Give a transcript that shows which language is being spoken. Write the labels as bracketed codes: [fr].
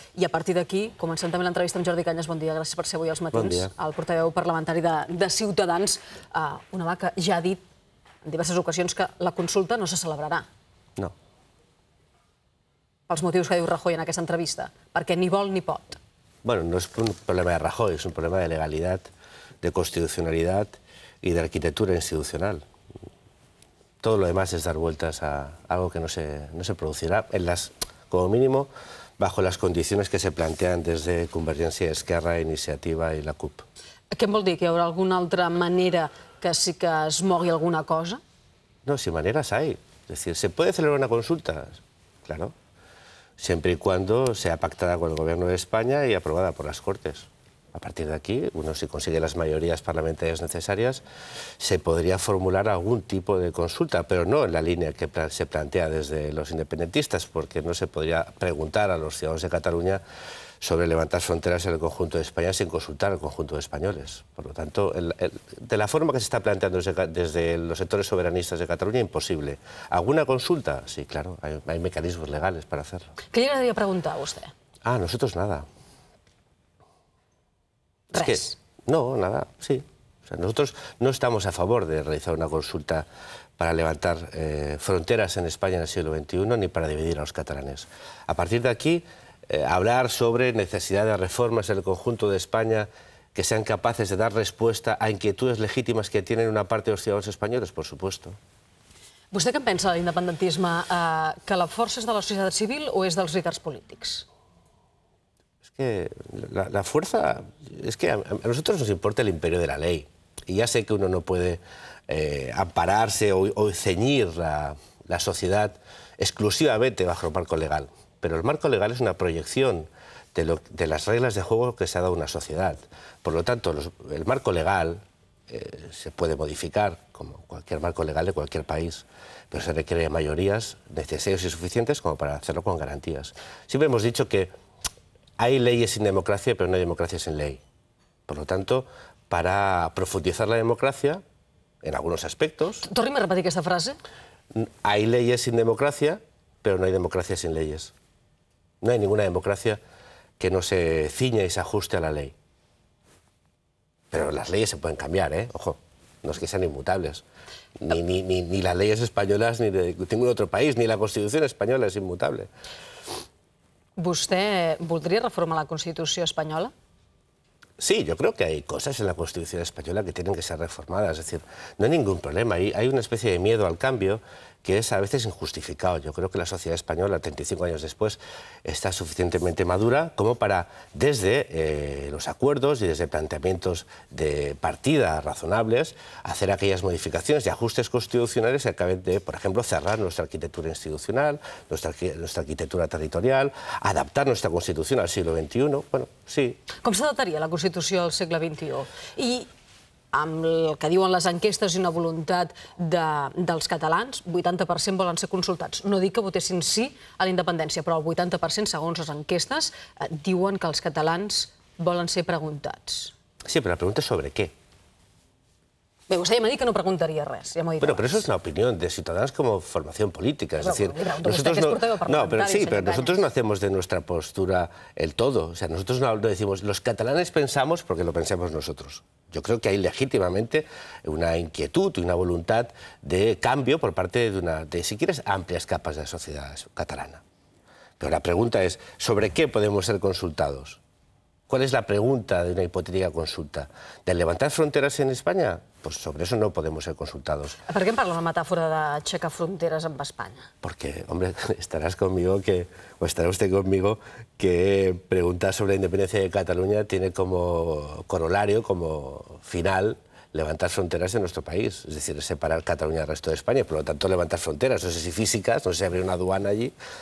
[ca] I a partir d'aquí, comencem també l'entrevista amb Jordi Cañas. Bon dia, gràcies per ser avui als matins. Bon dia. El portaveu parlamentari de Ciutadans, un home que ja ha dit en diverses ocasions que la consulta no se celebrarà. No. Els motius que diu Rajoy en aquesta entrevista, perquè ni vol ni pot. [es] Bueno, no es un problema de Rajoy, es un problema de legalidad, de constitucionalidad y de arquitectura institucional. Todo lo demás es dar vueltas a algo que no se producirá, como mínimo, bajo las condiciones que se plantean desde Convergència, Esquerra, Iniciativa i la CUP. [ca] Què em vol dir? Que hi haurà alguna altra manera que sí que es mogui alguna cosa? [es] No, si maneras hay. Es decir, ¿se puede celebrar una consulta? Claro. Siempre y cuando sea pactada con el Gobierno de España y aprobada por las Cortes. A partir de aquí, uno si consigue las mayorías parlamentarias necesarias, se podría formular algún tipo de consulta, pero no en la línea que se plantea desde los independentistas, porque no se podría preguntar a los ciudadanos de Cataluña sobre levantar fronteras en el conjunto de España sin consultar al conjunto de españoles. Por lo tanto, de la forma que se está planteando desde los sectores soberanistas de Cataluña, imposible. ¿Alguna consulta? Sí, claro, hay mecanismos legales para hacerlo. [ca] Què li agradaria preguntar a vostè? [es] Nosotros nada. [ca] Res. [es] No, nada, sí. O sea, nosotros no estamos a favor de realizar una consulta para levantar fronteras en España en el siglo XXI ni para dividir a los catalanes. A partir de aquí, hablar sobre necesidad de reformas en el conjunto de España que sean capaces de dar respuesta a inquietudes legítimas que tienen una parte de los ciudadanos españoles, por supuesto. [ca] Vostè què en pensa de l'independentisme? Que la força és de la societat civil o és dels líders polítics? [es] Es que la fuerza... Es que a nosotros nos importa el imperio de la ley. Y ya sé que uno no puede ampararse o ceñir la sociedad exclusivamente bajo el marco legal. Pero el marco legal es una proyección de las reglas de juego que se ha dado a una sociedad. Por lo tanto, el marco legal se puede modificar, como cualquier marco legal de cualquier país, pero se requiere mayorías necesarias y suficientes como para hacerlo con garantías. Siempre hemos dicho que hay leyes sin democracia, pero no hay democracia sin ley. Por lo tanto, para profundizar la democracia, en algunos aspectos... [ca] Torni'm a repetir aquesta frase. [es] Hay leyes sin democracia, pero no hay democracia sin leyes. No hay ninguna democracia que no se ciña y se ajuste a la ley. Pero las leyes se pueden cambiar, ¿eh? Ojo, no es que sean inmutables. Ni las leyes españolas ni de ningún otro país, ni la Constitución española es inmutable. [ca] Vostè voldria reformar la Constitució espanyola? [es] Sí, yo creo que hay cosas en la Constitución española que tienen que ser reformadas. Es decir, no hay ningún problema. Hay una especie de miedo al cambio que es a veces injustificado. Yo creo que la sociedad española, 35 años después, está suficientemente madura como para, desde los acuerdos y desde planteamientos de partida razonables, hacer aquellas modificaciones y ajustes constitucionales que acaben de, por ejemplo, cerrar nuestra arquitectura institucional, nuestra arquitectura territorial, adaptar nuestra Constitución al siglo XXI. Bueno, sí. [ca] Com s'adaptaria la Constitució al segle XXI? I amb el que diuen les enquestes i una voluntat dels catalans, 80% volen ser consultats. No dic que votessin sí a la independència, però el 80%, segons les enquestes, diuen que els catalans volen ser preguntats. [es] Sí, pero la pregunta es sobre qué. [ca] Bé, vostè ja m'ha dit que no preguntaria res, ja m'ho ha dit [es] Bueno, pero [ca] abans. [es] eso es una opinión de Ciudadanos como formación política. Es decir, nosotros nosotros no hacemos de nuestra postura el todo. O sea, nosotros no decimos, los catalanes pensamos porque lo pensamos nosotros. Yo creo que hay legítimamente una inquietud y una voluntad de cambio por parte de si quieres, amplias capas de la sociedad catalana. Pero la pregunta es, ¿sobre qué podemos ser consultados? ¿Cuál es la pregunta de una hipotética consulta? ¿De levantar fronteras en España? Pues sobre eso no podemos ser consultados. [ca] Per què em parla la metàfora d'aixecar fronteres amb Espanya? [es] Porque, hombre, estará usted conmigo que preguntar sobre la independencia de Cataluña tiene como corolario, como final, levantar fronteras en nuestro país. Es decir, separar Cataluña del resto de España. Por lo tanto, levantar fronteras, no sé si físicas, no sé si habría una aduana allí.